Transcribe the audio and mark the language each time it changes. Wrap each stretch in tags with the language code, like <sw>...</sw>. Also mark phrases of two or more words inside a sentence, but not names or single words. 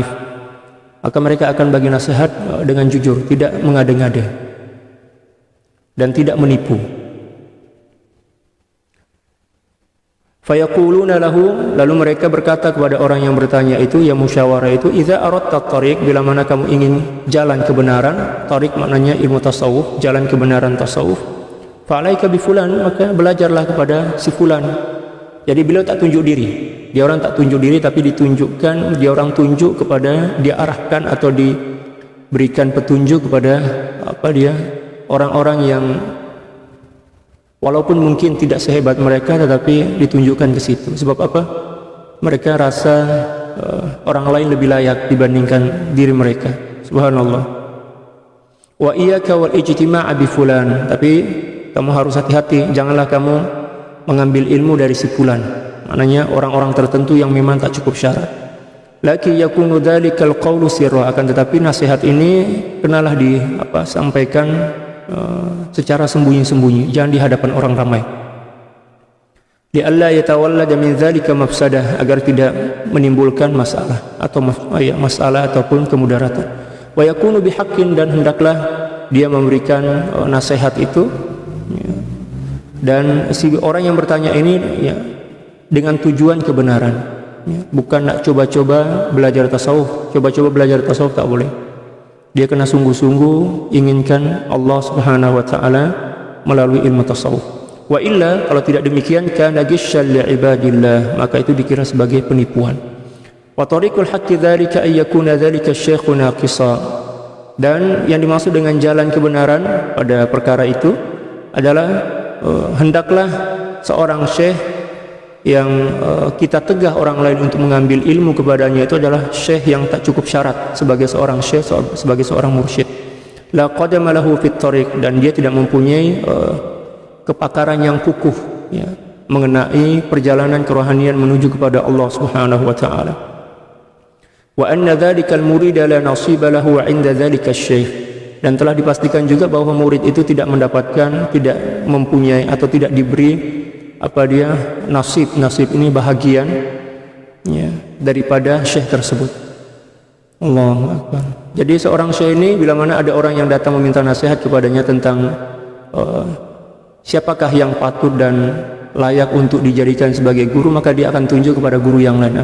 <ms>Maka mereka akan bagi nasihat dengan jujur, tidak mengada-ngada dan tidak menipu.</ms> <ar>فيقولون له,</ar> <ms>lalu mereka berkata kepada orang yang bertanya itu, yang musyawarah itu,</ms> <ar>إذا أردت طريق,</ar> <ms>bila mana kamu ingin jalan kebenaran, tariq maknanya ilmu tasawuf, jalan kebenaran tasawuf,</ms> <ar>فعليك بفلان,</ar> <ms>maka belajarlah kepada si fulan. Jadi beliau tak tunjuk diri, dia orang tak tunjuk diri, tapi ditunjukkan, dia orang tunjuk kepada, dia arahkan atau diberikan petunjuk kepada orang-orang yang walaupun mungkin tidak sehebat mereka, tetapi ditunjukkan ke situ. Sebab apa? Mereka rasa orang lain lebih layak dibandingkan diri mereka. Subhanallah.</ms> <ar>وإياك والاجتماع بفلان,</ar> <ms>tapi kamu harus hati-hati, janganlah kamu mengambil ilmu dari si fulan, maknanya orang-orang tertentu yang memang tak cukup syarat.</ms> <ar>لكن يكون ذلك القول سرا,</ar> <ms>akan tetapi nasihat ini kenalah sampaikan secara sembunyi-sembunyi, jangan di hadapan orang ramai.</ms> <ar>لئلا يتولد من ذلك مفسدة,</ar> <ms>agar tidak menimbulkan masalah atau masalah ataupun kemudaratan.</ms> <ar>ويكون بحق,</ar> <ms>dan hendaklah dia memberikan nasihat itu, dan si orang yang bertanya ini dengan tujuan kebenaran, bukan nak coba-coba belajar tasawuf. Coba-coba belajar tasawuf tak boleh. Dia kena sungguh-sungguh inginkan</ms> <ar>الله سبحانه وتعالى</ar> <ms>melalui ilmu tasawuf.</ms> <ar>وإلا,</ar> <ms>kalau tidak demikian,</ms> <ar>كان غشا لعباد الله,</ar> <ms>maka itu dikira sebagai penipuan.</ms> <ar>وطريق الحق ذلك أن يكون ذلك الشيخ ناقصا,</ar> <ms>dan yang dimaksud dengan jalan kebenaran pada perkara itu adalah hendaklah seorang syekh yang kita tegah orang lain untuk mengambil ilmu kepadanya itu adalah syekh yang tak cukup syarat sebagai seorang syekh, sebagai seorang mursyid.</ms> <ar>لا قدم له في الطريق,</ar> <ms>dan dia tidak mempunyai kepakaran yang kukuh mengenai perjalanan kerohanian menuju kepada</ms> <ar>الله سبحانه وتعالى. وأن ذلك المريد لا نصيب له عند ذلك الشيخ,</ar> <ms>dan telah dipastikan juga bahwa murid itu tidak mendapatkan, tidak mempunyai atau tidak diberi nasib ini bahagian daripada syekh tersebut.</ms> <ar>الله أكبر.</ar> <ms>Jadi seorang syekh ini, bila mana ada orang yang datang meminta nasihat kepadanya tentang siapakah yang patut dan layak untuk dijadikan sebagai guru, maka dia akan tunjuk kepada guru yang lain.</ms>